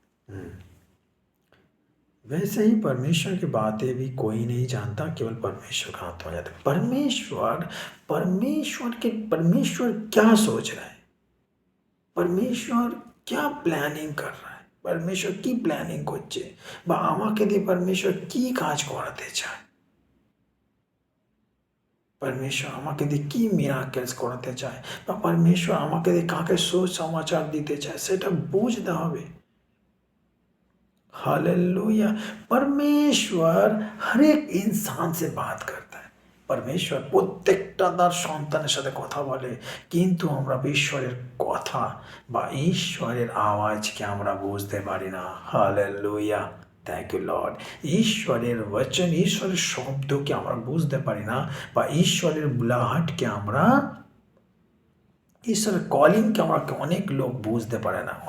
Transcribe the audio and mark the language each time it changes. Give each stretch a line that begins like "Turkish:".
Hindi: वैसे ही परमेश्वर की बातें भी कोई नहीं जानता, केवल परमेश्वर का आत्मा जाता है। परमेश्वर क्या सोच रहा है,
Bangla: परमेश्वर क्या প্ল্যানিং कर रहा है, परमेश्वर কি প্ল্যানিং করছে বা আমাকে দিয়ে परमेश्वर কি কাজ করাতে চায়, परमेश्वर আমাকে দিয়ে কি মিরাকেলস করাতে চায় বা परमेश्वर আমাকে দিয়ে কাকে সুসমাচার দিতে চায় সেটা বুঝতে হবে।
Hindi: हालेलुया। परमेश्वर हर एक इंसान से बात करता है।
Bangla: परमेश्वर প্রত্যেকটা তার সন্তানের সাথে কথা বলে, কিন্তু আমরা ঈশ্বরের কথা বা ঈশ্বরের আওয়াজকে আমরা বুঝতে পারি না। Hallelujah, thank you Lord. ঈশ্বরের বচন, ঈশ্বরের শব্দকে আমরা বুঝতে পারি না বা ঈশ্বরের বুলাহাটকে আমরা, ঈশ্বরের কলিংকে আমরা অনেক লোক বুঝতে পারে না।